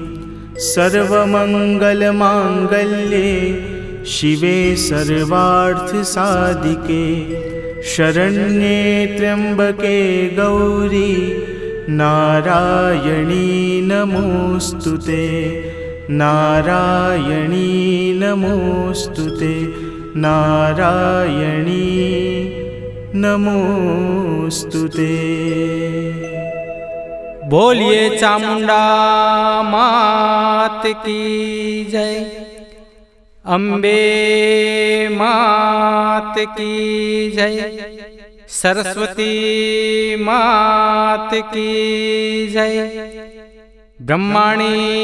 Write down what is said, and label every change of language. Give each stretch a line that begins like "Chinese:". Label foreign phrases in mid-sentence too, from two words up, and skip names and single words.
Sanskrit: सर्वमङ्गलमाङ्गल्ये शिवे सर्वार्थसाधिके शरण्ये त्र्यम्बके गौरी नारायणी नमोऽस्तुते नारायणी नमोऽस्तुते नारायणी नमोऽस्तुते।
Hindi: बोलिए चामुंडा मात की जय, अम्बे मात की जय, सरस्वती मात की जय, ब्रह्माणी